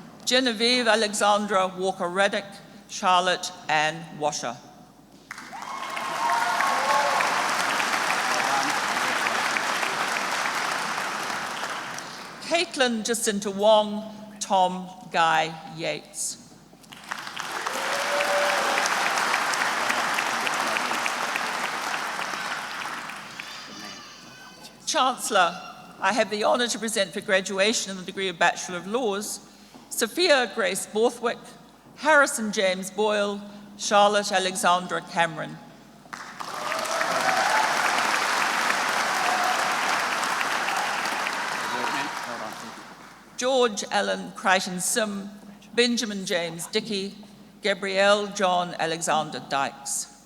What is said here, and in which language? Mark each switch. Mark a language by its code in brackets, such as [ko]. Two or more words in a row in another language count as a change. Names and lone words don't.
[en] Genevieve Alexandra Walker-Reddick, Charlotte Ann Washer. Caitlin Jacinta Wong, Tom Guy Yates. Chancellor, I have the honour to present for graduation in the degree of Bachelor of Laws, Sophia Grace Borthwick, Harrison James Boyle, Charlotte Alexandra Cameron. George Allen Crichton Sim, Benjamin James Dickey, Gabrielle John Alexander Dykes.